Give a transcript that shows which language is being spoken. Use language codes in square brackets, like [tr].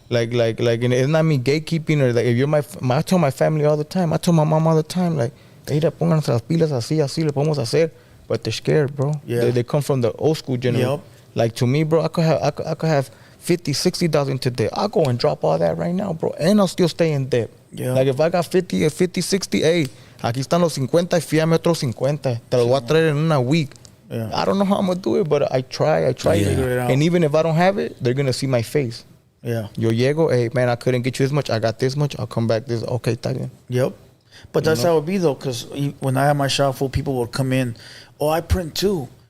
[en] and it's not me gatekeeping or like if you're I tell my family all the time. I tell my mom all the time, like, [es] mira, pónganse las pilas así le podemos hacer. [en] But they're scared, bro. Yeah. They come from the old school generation. Yep. Like to me, bro, I could have 50, 60,000 today. I'll go and drop all that right now, bro. And I'll still stay in debt. Yeah. Like if I got 50, 60, hey, [es] aquí están los 50 y fíame otros 50. Te los voy a traer en una week. [en] Yeah. I don't know how I'm going to do it, but I try Yeah. it. Figure it out. And even if I don't have it, they're going to see my face. Yeah. [es] Yo llego, [en] hey, man, I couldn't get you this much. I got this much. I'll come back this. [es] Okay, está bien. [en] Yep. But that's how it be, though, because when I had my shop full, people would come in, oh, I print too.